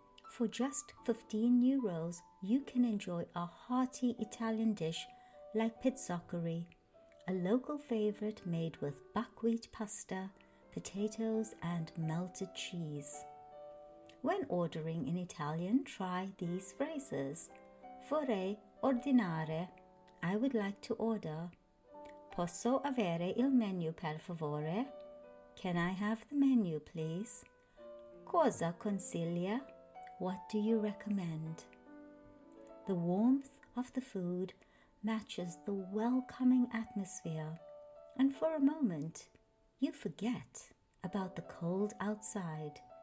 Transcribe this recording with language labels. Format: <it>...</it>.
<en>For just €15, you can enjoy a hearty Italian dish like pizzoccheri, a local favorite made with buckwheat pasta, potatoes, and melted cheese. When ordering in Italian, try these phrases.</en> <it>Vorrei ordinare.</it> <en>I would like to order.</en> <it>Posso avere il menu per favore?</it> <en>Can I have the menu, please?</en> <it>Cosa consiglia?</it> <en>What do you recommend? The warmth of the food matches the welcoming atmosphere, and for a moment, you forget about the cold outside.</en>